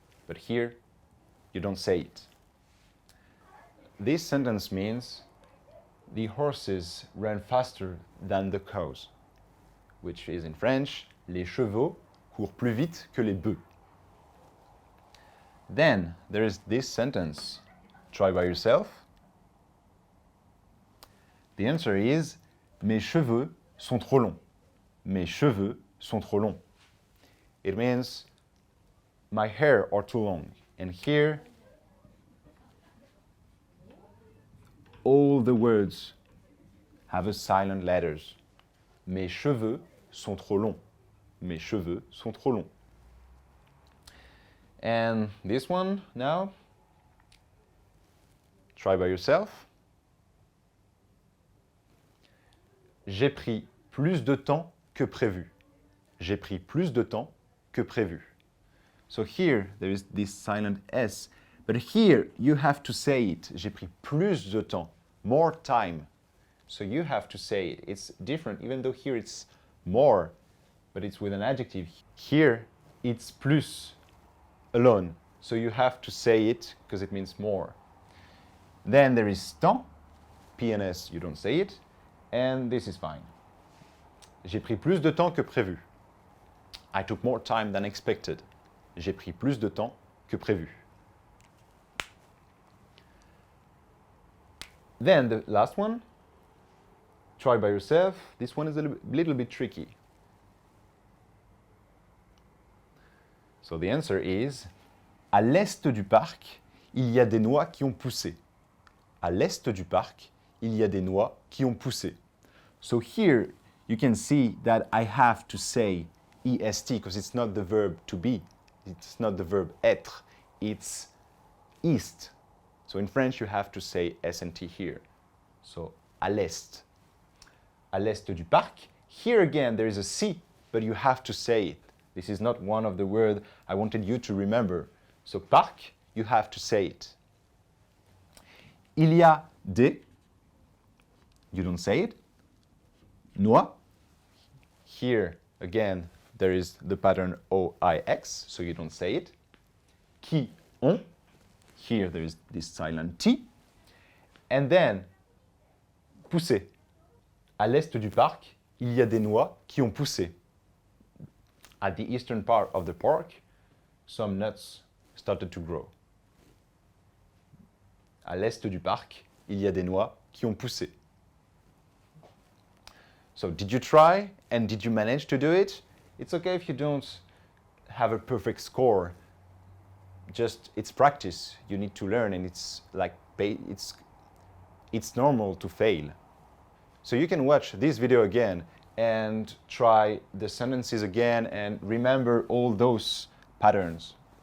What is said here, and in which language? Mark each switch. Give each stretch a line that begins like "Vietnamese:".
English: But here, you don't say it. This sentence means the horses run faster than the cows, which is in French,
French: les chevaux courent plus vite que les bœufs.
English: Then there is this sentence. Try by yourself. The answer is
French: mes cheveux sont trop longs. Mes cheveux sont trop longs.
English: It means my hair are too long. And here, all the words have a silent letters.
French: Mes cheveux sont trop longs. Mes cheveux sont trop longs.
English: And this one now, try by yourself.
French: J'ai pris plus de temps que prévu. J'ai pris plus de temps que prévu.
English: So here there is this silent S, but here you have to say it.
French: J'ai pris plus de temps,
English: more time. So you have to say it. It's different, even though here it's more, but it's with an adjective. Here it's plus alone. So you have to say it because it means more. Then there is temps, P and S, you don't say it, and this is fine.
French: J'ai pris plus de temps que prévu.
English: I took more time than expected.
French: J'ai pris plus de temps que prévu.
English: Then the last one, try by yourself. This one is a little bit tricky. So the answer is,
French: à l'est du parc, il y a des noix qui ont poussé. À l'est du parc, il y a des noix qui ont poussé.
English: So here you can see that I have to say est because it's not the verb to be. It's not the verb être. It's east. So in French you have to say S&T here. So
French: à l'est. À l'est du parc.
English: Here again there is a C, but you have to say it. This is not one of the words I wanted you to remember. So parc, you have to say it.
French: Il y a des,
English: you don't say it. Noix, here again there is the pattern OIX, so you don't say it.
French: Qui ont,
English: here there is this silent T. And then, pousser.
French: À l'est du parc, il y a des noix qui ont poussé.
English: At the eastern part of the park, some nuts started to grow.
French: À l'est du parc, il y a des noix qui ont poussé.
English: So did you try and did you manage to do it? It's okay if you don't have a perfect score. Just it's practice. You need to learn, and it's like it's normal to fail. So you can watch this video again and try the sentences again and remember all those patterns.